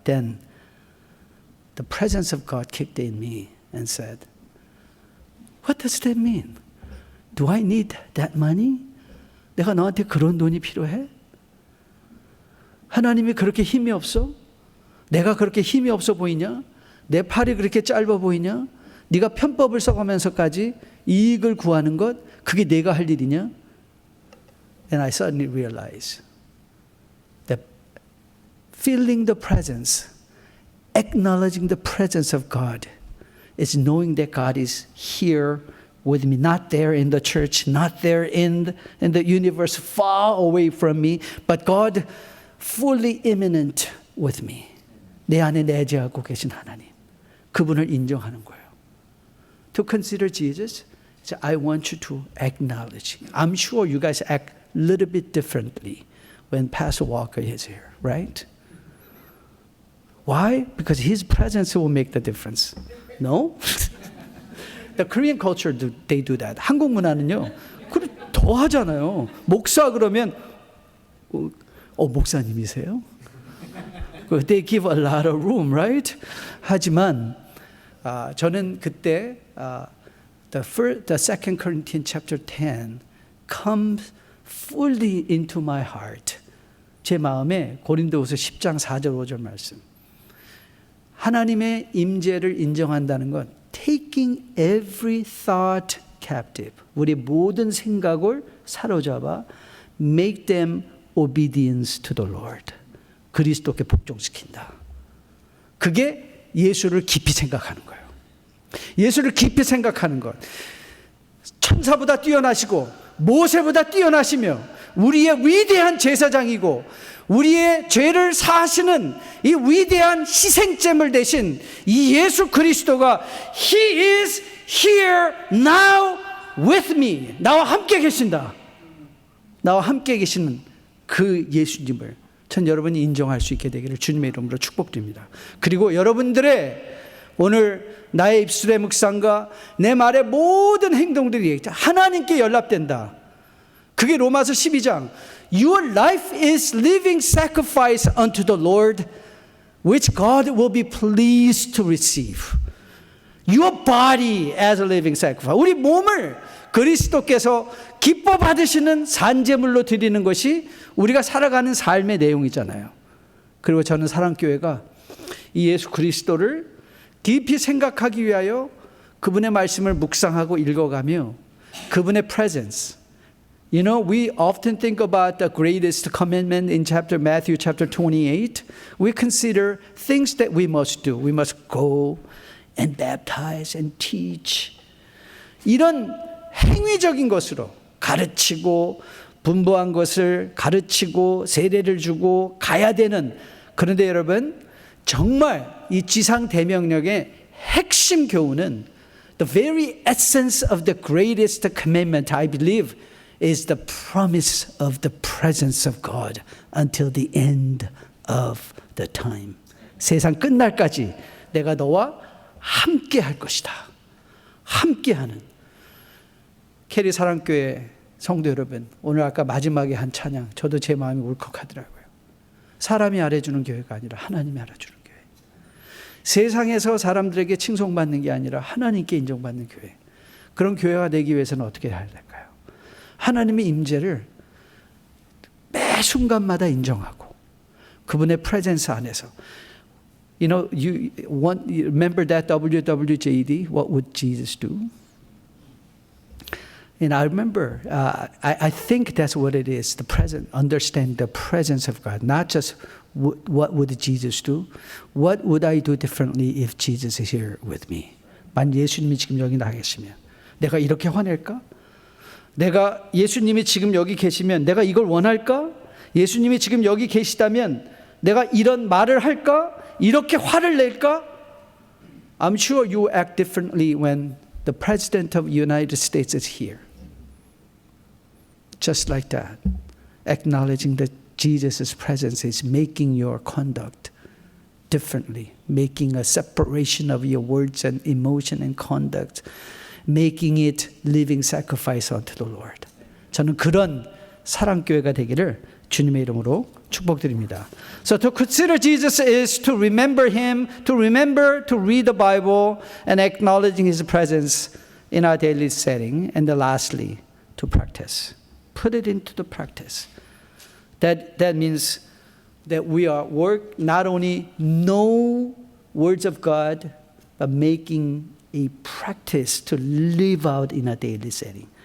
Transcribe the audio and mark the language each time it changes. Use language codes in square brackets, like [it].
[en] Then the presence of God kicked in me and said, what does that mean? Do I need that money? [ko] 내가 너한테 그런 돈이 필요해? 하나님이 그렇게 힘이 없어? 내가 그렇게 힘이 없어 보이냐? 내 팔이 그렇게 짧아 보이냐? 네가 편법을 써가면서까지 이익을 구하는 것, 그게 내가 할 일이냐? [en] And I suddenly realized that feeling the presence, acknowledging the presence of God, is knowing that God is here with me, not there in the church, not there in the universe, far away from me, but God fully immanent with me. [ko] 내 안에 내재하고 계신 하나님. 그분을 인정하는 거예요. [en] To consider Jesus, I want you to acknowledge. I'm sure you guys act a little bit differently when Pastor Walker is here, right? Why? Because his presence will make the difference. No? The Korean culture, they do that. [ko] 한국 문화는요, 더 하잖아요. 목사 그러면, 목사님이세요? [en] They give a lot of room, right? [ko] 하지만 저는 그때 [en] the Second Corinthians chapter 10 comes fully into my heart. [ko] 제 마음에 고린도후서 10장 4절 5절 말씀. 하나님의 임재를 인정한다는 건 [en] taking every thought captive. [ko] 우리 모든 생각을 사로잡아 [en] make them obedience to the Lord. [ko] 그리스도께 복종시킨다. 그게 예수를 깊이 생각하는 거예요. 예수를 깊이 생각하는 것. 천사보다 뛰어나시고 모세보다 뛰어나시며 우리의 위대한 제사장이고 우리의 죄를 사하시는 이 위대한 희생제물 대신 이 예수 그리스도가 [en] He is here now with me. [ko] 나와 함께 계신다. 나와 함께 계시는 그 예수님을 전 여러분이 인정할 수 있게 되기를 주님의 이름으로 축복드립니다. 그리고 여러분들의 오늘 나의 입술의 묵상과 내 말의 모든 행동들이 하나님께 연락된다. 그게 로마서 12장. [en] Your life is living sacrifice unto the Lord, which God will be pleased to receive. Your body as a living sacrifice. [ko] 우리 몸을 그리스도께서 기뻐 받으시는 산제물로 드리는 것이 우리가 살아가는 삶의 내용이잖아요. 그리고 저는 사랑교회가 이 예수 그리스도를 깊이 생각하기 위하여 그분의 말씀을 묵상하고 읽어가며 그분의 presence. [en] You know, we often think about the greatest commandment in Matthew chapter 28. We consider things that we must do. We must go and baptize and teach. [ko] 이런 행위적인 것으로 가르치고 분부한 것을 가르치고 세례를 주고 가야 되는, 그런데 여러분 정말 이 지상 대명령의 핵심 교훈은 [en] the very essence of the greatest commandment, I believe, is the promise of the presence of God until the end of the time. [ko] 세상 끝날까지 내가 너와 함께 할 것이다. 함께하는. 캐리 사랑교회 성도 여러분, 오늘 아까 마지막에 한 찬양, 저도 제 마음이 울컥하더라고요. 사람이 알아주는 교회가 아니라 하나님이 알아주는 교회. 세상에서 사람들에게 칭송받는 게 아니라 하나님께 인정받는 교회. 그런 교회가 되기 위해서는 어떻게 해야 될까요? 하나님의 임재를 매 순간마다 인정하고 그분의 프레젠스 안에서. [en] You know, you remember that WWJD? What would Jesus do? And I remember, I think that's what it is, the present, understand the presence of God. Not just what would Jesus do? What would I do differently if Jesus is here with me? [ko] 만 예수님이 지금 여기 나 계시면 내가 이렇게 화낼까? 내가 예수님이 지금 여기 계시면 내가 이걸 원할까? 예수님이 지금 여기 계시다면 내가 이런 말을 할까? 이렇게 화를 낼까? [en] I'm sure you act differently when the President of the United States is here. Just like that, acknowledging that Jesus' presence is making your conduct differently, making a separation of your words and emotion and conduct, making it living sacrifice unto the Lord. [ko] 저는 그런 사랑교회가 되기를 주님의 이름으로 축복드립니다. [en] So to consider Jesus is to remember Him, to remember to read the Bible and acknowledging His presence in our daily setting. And then lastly, to practice. Put it into the practice. That means that we are not only know words of God, but making a practice to live out in a daily setting.